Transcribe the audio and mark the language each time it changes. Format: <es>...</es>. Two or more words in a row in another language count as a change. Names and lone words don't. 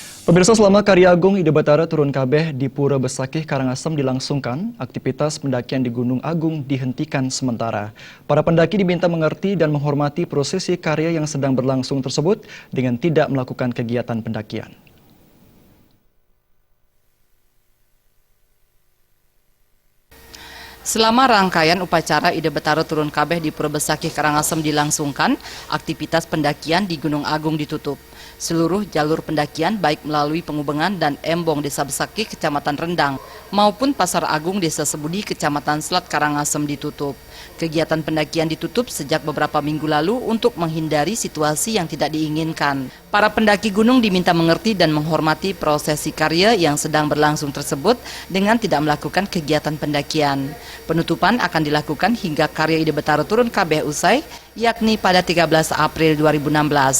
<id>Pemirsa, selama Karya Agung Ide Batara Turun Kabeh di Pura Besakih Karangasem dilangsungkan, aktivitas pendakian di Gunung Agung dihentikan sementara. Para pendaki diminta mengerti dan menghormati prosesi karya yang sedang berlangsung tersebut dengan tidak melakukan kegiatan pendakian. Selama rangkaian upacara Ide Batara Turun Kabeh di Pura Besakih Karangasem dilangsungkan, aktivitas pendakian di Gunung Agung ditutup. Seluruh jalur pendakian baik melalui Pengubengan dan Embong Desa Besakih Kecamatan Rendang maupun Pasar Agung Desa Sebudi Kecamatan Selat Karangasem ditutup. Kegiatan pendakian ditutup sejak beberapa minggu lalu untuk menghindari situasi yang tidak diinginkan. Para pendaki gunung diminta mengerti dan menghormati prosesi karya yang sedang berlangsung tersebut dengan tidak melakukan kegiatan pendakian. Penutupan akan dilakukan hingga karya Ide Batara Turun Kabeh usai, yakni pada 13 April 2016.</id>